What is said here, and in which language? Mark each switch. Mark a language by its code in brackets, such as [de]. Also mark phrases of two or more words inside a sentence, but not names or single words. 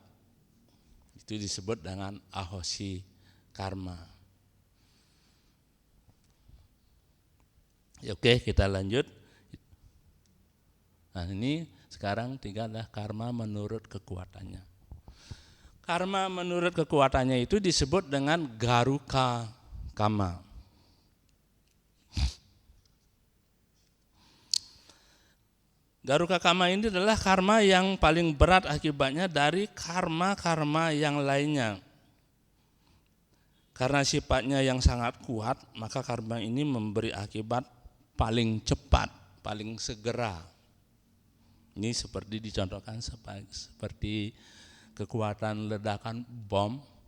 [id] Itu disebut dengan [pi] ahosi karma. [id] Oke, kita lanjut. Nah ini sekarang tiga adalah karma menurut kekuatannya. Karma menurut kekuatannya itu disebut dengan [pi] garuka kama. Garuka kama [id] ini adalah karma yang paling berat akibatnya dari karma-karma yang lainnya. Karena sifatnya yang sangat kuat, maka karma ini memberi akibat paling cepat, paling segera. Ini seperti dicontohkan seperti kekuatan ledakan bom.